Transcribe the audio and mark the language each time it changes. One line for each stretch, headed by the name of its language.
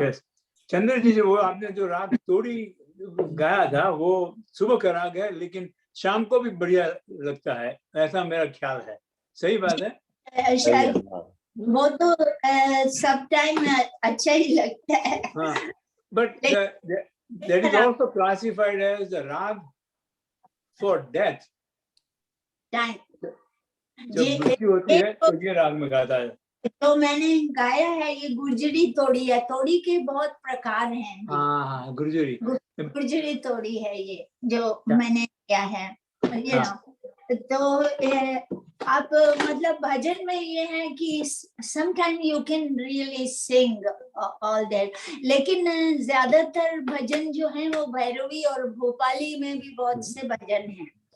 English: yes.
Hindi: Chandra ji से वो आपने जो राग तोड़ी गाया था वो सुबह का राग है, लेकिन शाम को भी बढ़िया लगता है, ऐसा मेरा ख्याल है। सही बात है। शायद वो तो सब टाइम अच्छा ही लगता है।
English: हाँ, but that is also classified as the rag for death.
Hindi: Time जब मृत्यु होती है तो ये राग में गाता है। तो मैंने गाया है ये गुर्जरी तोड़ी है। तोड़ी के बहुत प्रकार हैं। हाँ, गुर्जरी गुर्जरी तोड़ी है ये जो मैंने किया है। ये तो आप मतलब भजन में ये है कि
English: sometime you can really sing all that,
Hindi: लेकिन ज्यादातर भजन जो है वो भैरवी और भोपाली में भी बहुत से भजन हैं।